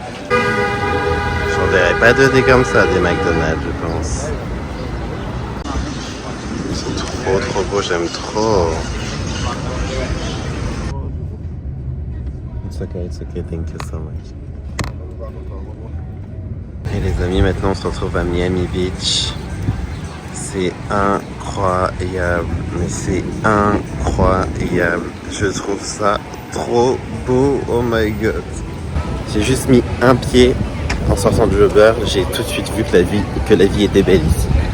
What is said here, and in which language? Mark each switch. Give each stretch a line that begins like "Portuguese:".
French: J'en verrai pas donner comme ça des McDonald's, je pense. Ils sont trop beaux, j'aime trop.
English: It's okay, thank you so much.
French: Et les amis, maintenant on se retrouve à Miami Beach. C'est incroyable, mais c'est incroyable. Je trouve ça trop beau,
English: oh my god.
French: J'ai juste mis un pied en sortant de Uber, j'ai tout de suite vu que la vie était belle ici.